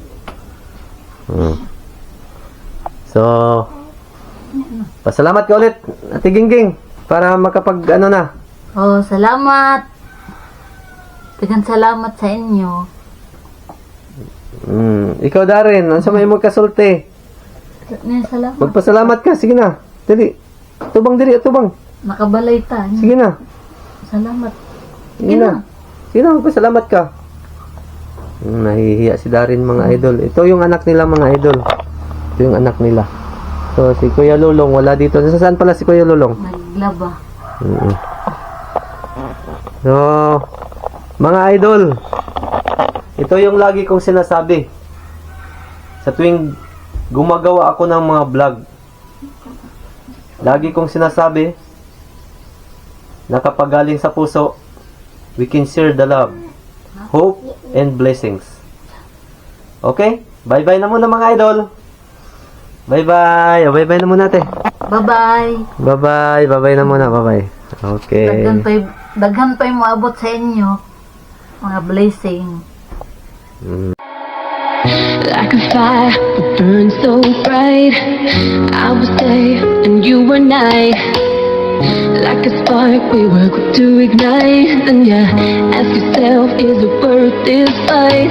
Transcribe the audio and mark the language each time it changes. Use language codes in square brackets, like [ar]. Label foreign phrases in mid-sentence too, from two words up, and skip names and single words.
[tl] So, pasalamat ka ulit, Ate Gingging, para makapag ano na. Oh, salamat. [ceb] Daghang salamat sa inyo. Ikaw Darin, ano sa may magkasulti? Salamat. Magpasalamat ka, sige na. Dali. Tubang diri, tubang. Nakabalay ta. Sige na. Salamat. Sige na. [tl] Sige na, magpasalamat ka. Nahihiya si Darin mga idol. Ito yung anak nila mga idol. Ito yung anak nila. So, si Kuya Lulong, wala dito. Saan pala si Kuya Lulong? Naglaba. So, mga idol, ito yung lagi kong sinasabi. Sa tuwing gumagawa ako ng mga vlog, lagi kong sinasabi na kapag galing sa puso, [en] we can share the love, hope, and blessings. [tl] Okay? Bye-bye na muna mga idol. Bye-bye. Bye-bye na muna ate. Bye-bye. Bye-bye. Bye-bye na muna. Bye-bye. Okay. [ceb] Daghan pa'y moabot sa inyo. Mga blessing. [en] Like a fire that burns so bright, I was day and you were night. Like a spark we were quick to ignite. And yeah, ask yourself, is it worth this fight?